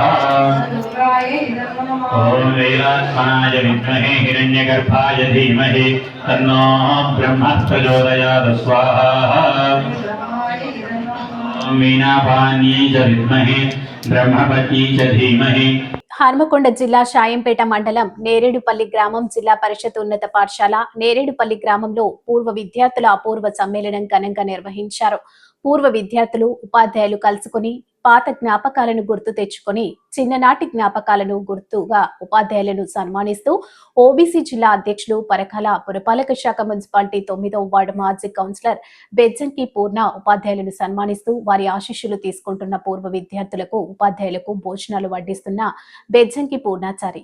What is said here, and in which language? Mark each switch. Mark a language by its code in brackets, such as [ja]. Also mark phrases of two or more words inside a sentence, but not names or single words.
[sa] ॐ वेदात्मनाय विद्महे हिरण्यगर्भाय धीमहि तन्नो ब्रह्मः प्रचोदयात् स्वाहा ॐ वीणापान्यै च विद्महे ब्रह्मपत्यै च धीमहि [te] హన్మకొండ జిల్లా షాయంపేట మండలం నేరేడుపల్లి గ్రామం జిల్లా పరిషత్ ఉన్నత పాఠశాల నేరేడుపల్లి గ్రామంలో పూర్వ విద్యార్థుల అపూర్వ సమ్మేళనం ఘనంగా నిర్వహించారు. పూర్వ విద్యార్థులు ఉపాధ్యాయులు కలుసుకుని పాత జ్ఞాపకాలను గుర్తు తెచ్చుకొని చిన్ననాటి జ్ఞాపకాలను గుర్తుగా ఉపాధ్యాయులను సన్మానిస్తూ ఓబీసీ జిల్లా అధ్యక్షులు పరకాల పురపాలక శాఖ మున్సిపాలిటీ 9వ వార్డు మాజీ కౌన్సిలర్ బెజ్జంకి పూర్ణ ఉపాధ్యాయులను సన్మానిస్తూ వారి ఆశీస్సులు తీసుకుంటున్న పూర్వ విద్యార్థులకు ఉపాధ్యాయులకు భోజనాలు వడ్డిస్తున్న బెజ్జంకి పూర్ణాచారి.